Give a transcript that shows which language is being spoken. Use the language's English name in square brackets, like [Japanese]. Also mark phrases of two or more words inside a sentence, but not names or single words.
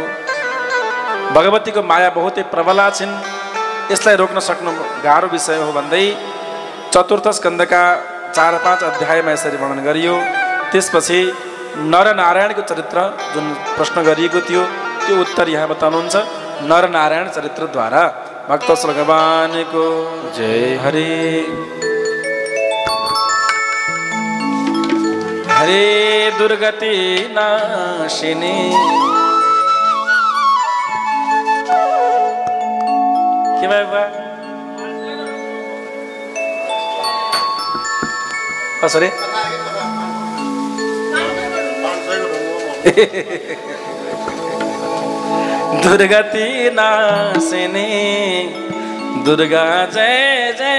[Nepali] भगवतीको माया बहुतै प्रबला छिन्, यसलाई रोक्न सक्नु गाह्रो विषय हो भन्दै चतुर्थ स्कन्धका 4-5 अध्यायमा यसरी वर्णन गरियो। त्यसपछि नरनारायणको चरित्र जुन प्रश्न गरिएको थियो त्यो उत्तर यहाँ बताउनुहुन्छ नरनारायण चरित्रद्वारा। भक्तवत्सल भगवानको जय। हरे हरे दुर्गति नाशिनी के भयो बा कसरी दुर्गति नाशिनी दुर्गा जय जय।